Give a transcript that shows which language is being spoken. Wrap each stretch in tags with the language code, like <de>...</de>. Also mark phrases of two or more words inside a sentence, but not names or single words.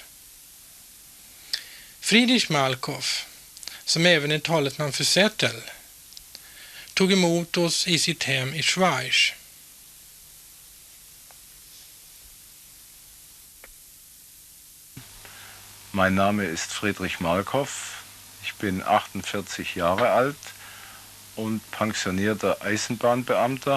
<sv>Friedrich Malkoff, som även är talesman för Zettel, tog emot oss i sitt hem i Schweiz.</sv> <de>Mein Name ist Friedrich Malkoff. Ich bin 48 Jahre alt und pensionierter Eisenbahnbeamter.</de>